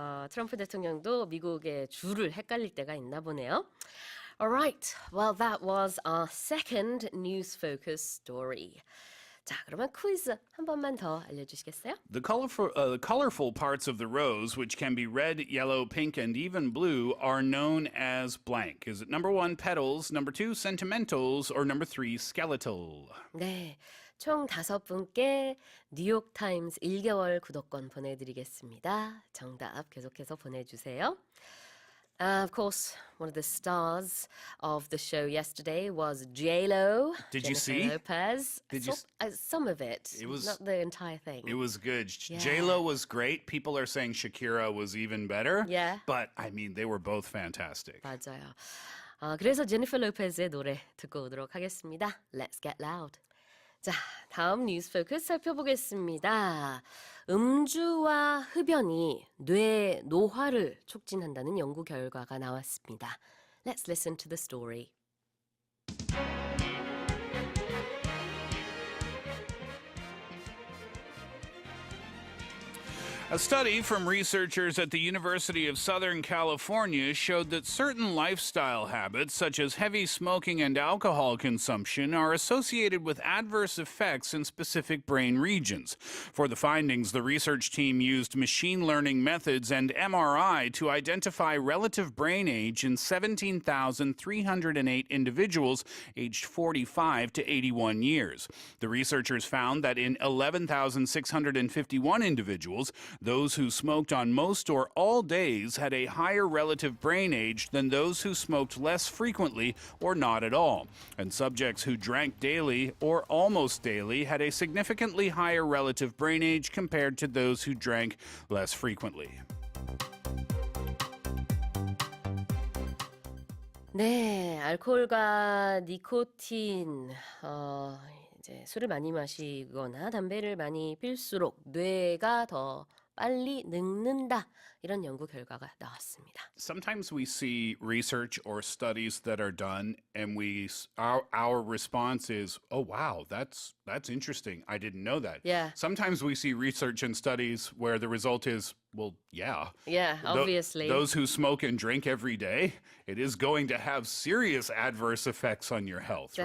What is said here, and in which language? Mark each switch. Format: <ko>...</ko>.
<ko>트럼프 대통령도 미국의 주를 헷갈릴 때가 있나 보네요.</ko> <en>All right, well, that was our second news focus story.</en> <ko>자, 그러면 퀴즈 한 번만 더 알려주시겠어요?</ko> <en>The colorful parts of the rose, which can be red, yellow, pink, and even blue, are known as blank. Is it number one, petals, number two, sentimentals, or number three, skeletal?</en> <ko>네, 총 5분께 뉴욕타임스 1개월 구독권 보내드리겠습니다. 정답 계속해서 보내주세요.</ko> <en>Of course, one of the stars of the show yesterday was J-Lo. Did you Jennifer see? Lopez. Did you Some of it. It was- not the entire thing. It was good. Yeah. J-Lo was great. People are saying Shakira was even better. Yeah. But, I mean, they were both fantastic.</en> <ko>맞아요. 그래서 제니퍼 로페즈의 노래 듣고 오도록 하겠습니다.</ko> <en>Let's get loud.</en> <ko>자, 다음 뉴스 포커스 살펴보겠습니다. 음주와 흡연이 뇌 노화를 촉진한다는 연구 결과가 나왔습니다.</ko> <en>Let's listen to the story. A study from researchers at the University of Southern California showed that certain lifestyle habits, such as heavy smoking and alcohol consumption, are associated with adverse effects in specific brain regions. For the findings, the research team used machine learning methods and MRI to identify relative brain age in 17,308 individuals aged 45 to 81 years. The researchers found that in 11,651 individuals, those who smoked on most or all days had a higher relative brain age than those who smoked less frequently or not at all. And subjects who drank daily or almost daily had a significantly higher relative brain age compared to those who drank less frequently.</en> <ko>네, 알코올과 니코틴, 이제 술을 많이 마시거나 담배를 많이 필수록 뇌가 더 빨리 늙는다. 이런 연구 결과가 나왔습니다.</ko> <en>Sometimes we see research or studies that are done, and our response is, "Oh wow, that's interesting. I didn't know that." Yeah. Sometimes we see research and studies where the result is, well, yeah. Yeah, obviously. Those who smoke and drink every day, it is going to have serious adverse effects on your health, right?</en>